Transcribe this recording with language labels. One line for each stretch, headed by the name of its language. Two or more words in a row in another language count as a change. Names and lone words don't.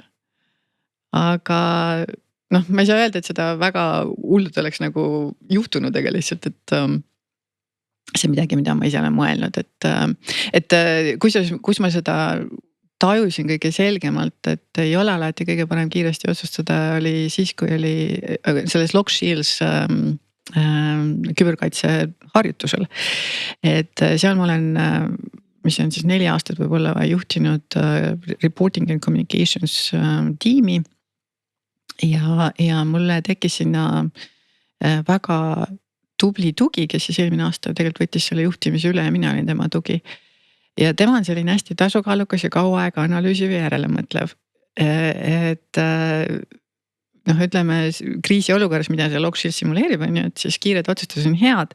Estonian: Aga noh, ma ei saa öelda, et seda väga hullult oleks nagu juhtunud, aga lihtsalt, et see midagi, mida ma ise olen mõelnud, et kus ma seda tajusin kõige selgemalt, et ei ole alati kõige parem kiiresti otsustada, oli siis, kui oli selles Lock Shields küberkaitse harjutusel. Et seal ma olen, mis on siis 4 aastat võib-olla juhtinud
English: reporting and communications
Estonian: tiimi. Ja mulle tekkis sinna väga tubli tugi, kes siis eelmine aasta tegelikult võttis selle juhtimise üle ja mina olin tema tugi. Ja tema on selline hästi tasukaalukas ja kaua aega analüüsiv ja järelemõtlev. Et noh, ütleme kriisi olukorras, mida see Lock Shields simuleerib, on ju, et siis kiired otsustused on head.